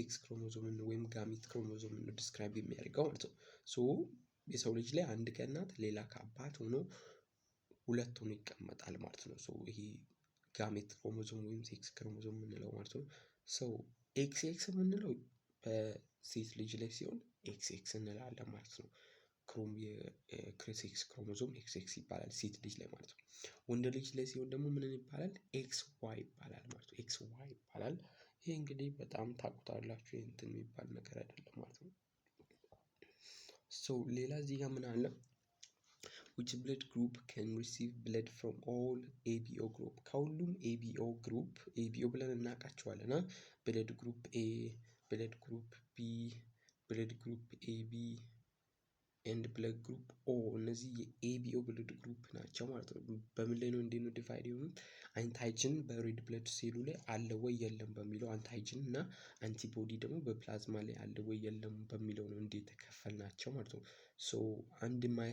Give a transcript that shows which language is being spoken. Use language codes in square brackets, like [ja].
[am] ሴክስ ክሮሞዞም ወይም ጋሚት ክሮሞዞም ነው ዲስክራይብ የሚያደርገው ማለት ነው። ሶ የሰው ልጅ ላይ አንድ ከእናት ሌላ ከአባት ሆኖ 2 ሆኖ ይቀመጣል ማለት ነው። ሶ ይሄ ጋሜት ክሮሞዞም ወይም ሴክስ ክሮሞዞም የምንለው ማለት ነው። ሶ ኤክስ የምንለው በሴት ልጅ ላይ ሲሆን ኤክስ እንላለን ማለት ነው። የሴክስ ክሮሞዞም ኤክስ ይባላል ሴት ልጅ ላይ ማለት ነው። ወንድ ልጅ ላይ ሲሆን ደግሞ ምን ይባላል? ኤክስ ዋይ ይባላል ማለት ነው። ኤክስ ዋይ ይባላል። ይሄ እንግዲህ በጣም ታውቁታላችሁ። እንትን የሚባል ነገር አይደለም ማለት ነው። ሶ ሌላ እዚህ ጋር ምን አለ? [en] which blood group can receive blood from all ABO group? [am] ከሁሉም ABO ብለን እናውቃቸዋለን። ብለድ ግሩፕ ኤ፣ ብለድ ግሩፕ ቢ፣ ብለድ ግሩፕ ኤቢ ኤንድ ብለድ ግሩፕ ኦ። እነዚህ የኤቢኦ ብለድ ግሩፕ ናቸው ማለት ነው። በምን ላይ ነው እንዴት ነው ዲቫይድ የሆኑት? አንታይጅን በሬድ ብለድ ሴሉ ላይ አለ ወይ የለም በሚለው አንታይጅን እና አንቲቦዲ ደግሞ በፕላዝማ ላይ አለ ወይ የለም በሚለው ነው እንዴት ተከፈልናቸው ማለት ነው። ሶ አንድ